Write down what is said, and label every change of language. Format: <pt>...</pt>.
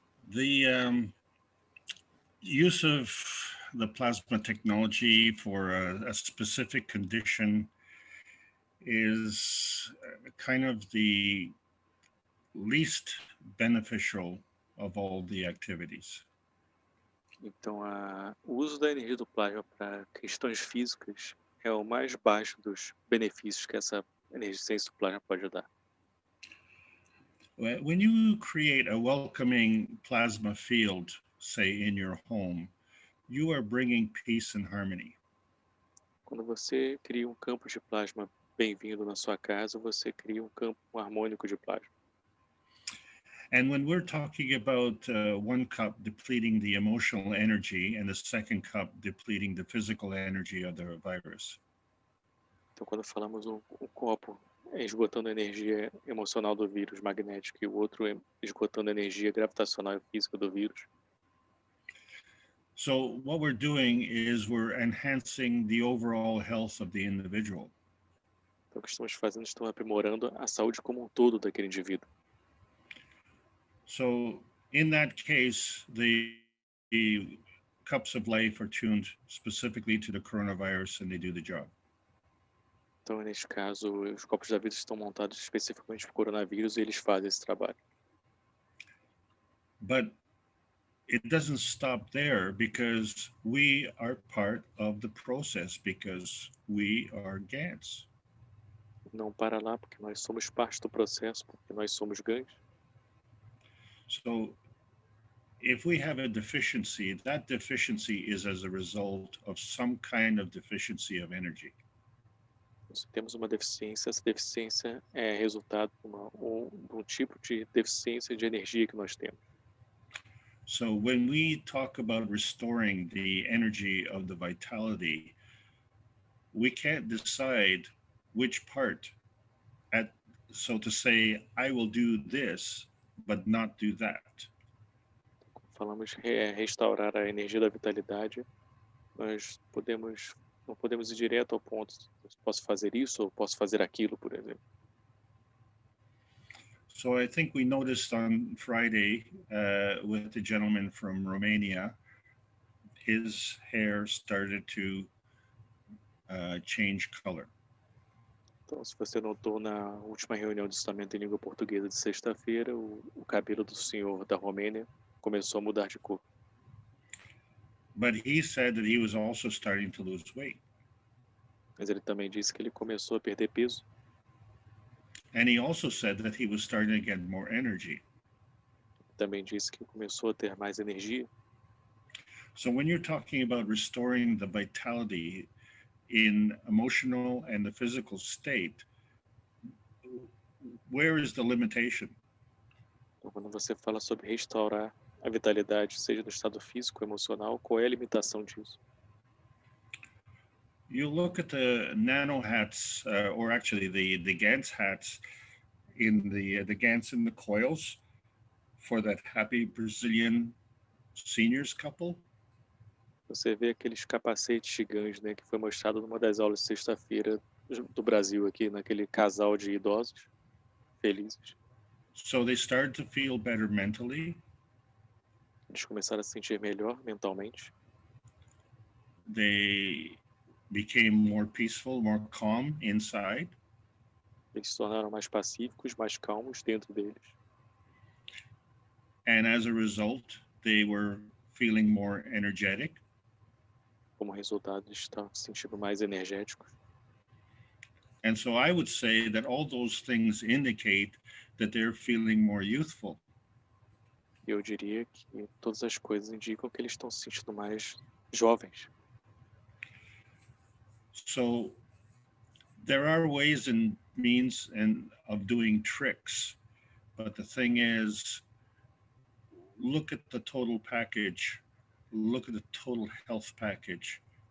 <en>the use of the plasma technology for a specific condition is kind of the least beneficial of all the activities.</en> <pt>então, o uso da energia do plasma para questões físicas é o mais baixo dos benefícios que essa energia do plasma pode dar.</pt> <en>When you create a welcoming plasma field, say in your home, you are bringing peace and harmony.</en> <pt>Quando você cria um campo de plasma bem-vindo na sua casa, você cria um campo harmônico de plasma.</pt> <en>And when we're talking about one cup depleting the emotional energy and the second cup depleting the physical energy of the virus.</en> <pt>Então, quando falamos um copo esgotando a energia emocional do vírus magnético e o outro esgotando a energia gravitacional e física do vírus.</pt> <en>So what we're doing is we're enhancing the overall health of the individual.</en> <pt>Então, o que estamos fazendo, estamos aprimorando a saúde como um todo daquele indivíduo.</pt> <en>So in that case, the cups of life are tuned specifically to the coronavirus and they do the job.</en> <pt>Então, neste caso, os copos da vida estão montados especificamente para o coronavírus e eles fazem esse trabalho.</pt> <en>But it doesn't stop there because we are part of the process because we are Gans.</en> <pt>Não para lá, porque nós somos parte do processo, porque nós somos Gans.</pt> <en>So if we have a deficiency, that deficiency is as a result of some kind of deficiency of energy.</en> <pt>Se temos uma deficiência, essa deficiência é resultado de um tipo de deficiência de energia que nós temos.</pt> <en>So when we talk about restoring the energy of the vitality, we can't decide which part so to say, I will do this, but not do that.</en> <pt>Falamos restaurar a energia da vitalidade, nós não podemos ir direto ao ponto, posso fazer isso ou posso fazer aquilo, por exemplo.</pt> <en>So I think we noticed on Friday with the gentleman from Romania, his hair started to change color.</en> <pt>Então, se você notou na última reunião de ensinamento em língua portuguesa de sexta-feira, o cabelo do senhor da Romênia começou a mudar de cor.</pt> <en>But he said that he was also starting to lose weight.</en> <pt>Mas ele também disse que ele começou a perder peso.</pt> <en>And he also said that he was starting to get more energy.</en> <pt>Também disse que começou a ter mais energia.</pt> <en>So when you're talking about restoring the vitality in emotional and the physical state, where is the limitation?</en> <pt>Então, quando você fala sobre restaurar a vitalidade, seja no estado físico ou emocional, qual é a limitação disso?</pt> <en>You look at the nano hats, or actually the Gans hats in the Gans in the coils for that happy Brazilian seniors couple.</en> <pt>Você vê aqueles capacetes gigantes, né, que foi mostrado numa das aulas de sexta-feira do Brasil aqui, naquele casal de idosos felizes.</pt> <en>So they started to feel better mentally.</en> <pt>Eles começaram a se sentir melhor mentalmente.</pt> <en>They became more peaceful, more calm inside.</en> <pt>Eles se tornaram mais pacíficos, mais calmos dentro deles.</pt> <en>And as a result, they were feeling more energetic.</en> <pt>Como resultado, eles estão se sentindo mais energéticos.</pt> <en>And so I would say that all those things indicate that they're feeling more youthful.</en> <pt>Eu diria que todas as coisas indicam que eles estão se sentindo mais jovens.</pt> <en>So there are ways and means of doing tricks, but the thing is, look at the total package, look at the total health package.</en>